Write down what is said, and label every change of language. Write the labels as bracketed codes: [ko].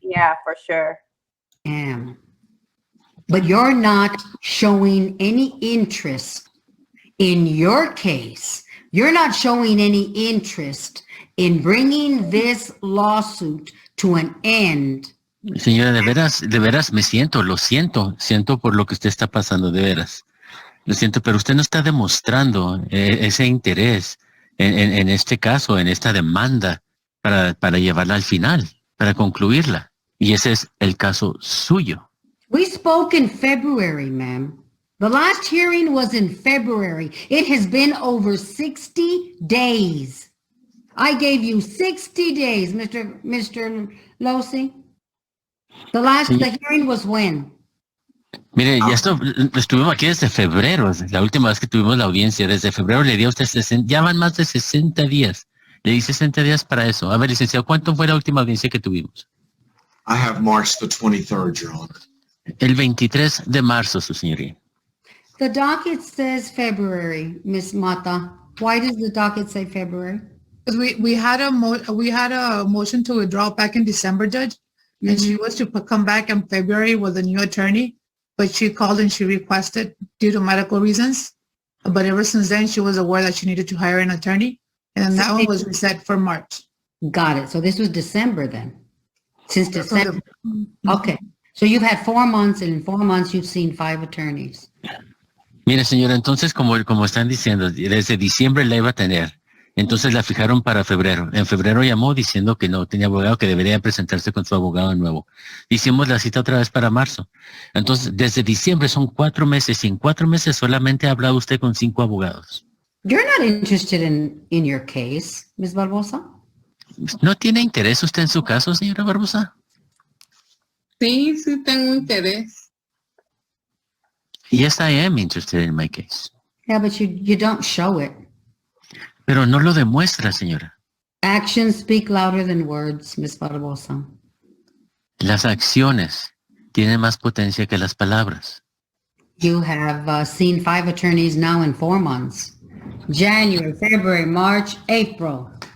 [en] Yeah, for sure. Yeah. But you're not showing any interest in your case. You're not showing any interest in bringing this lawsuit to an end. [es] Señora, de veras lo siento por lo que usted está pasando, de veras. Lo siento, pero usted no está demostrando ese interés en este caso, en esta demanda, para llevarla al final, para concluirla. Y ese es el caso suyo. [en] We spoke in February, ma'am. The last hearing was in February. It has been over 60 days. I gave you 60 days, Mr. Losi. The hearing was when? [es] Mire, estuvimos aquí desde febrero, la última vez que tuvimos la audiencia. Desde febrero le di a usted ya van más de 60 días. Le di 60 días para eso. A ver, licenciado, ¿cuánto fue la última audiencia que tuvimos? [en] I have March the 23rd, Your Honor. [es] El 23 de marzo, su señoría. [en] The docket says February, Miss Mata. Why does the docket say February? Because we had a motion to withdraw back in December, Judge, and she was to come back in February with a new attorney, but she called and she requested due to medical reasons. But ever since then, she was aware that she needed to hire an attorney, and then that one was reset for March. Got it. So this was December then. Since December. Okay. So you've had 4 months, and in 4 months you've seen 5 attorneys. [es] Mire, señora, entonces, como están diciendo, desde diciembre la iba a tener. Entonces la fijaron para febrero. En febrero llamó diciendo que no tenía abogado, que debería presentarse con su abogado nuevo. Hicimos la cita otra vez para marzo. Entonces, desde diciembre son 4 meses. Y en 4 meses solamente ha hablado usted con 5 abogados. [en] You're not interested in your case, Ms. Barbosa? [es] ¿No tiene interés usted en su caso, señora Barbosa? Sí, sí tengo interés. [en] Yes, I am interested in my case. Yeah, but you don't show it. [es] Pero no lo demuestra, señora. [en] Actions speak louder than words, Ms. Barbosa. [es] Las acciones tienen más potencia que las palabras. [en] You have seen 5 attorneys now in 4 months. January, February, March, April.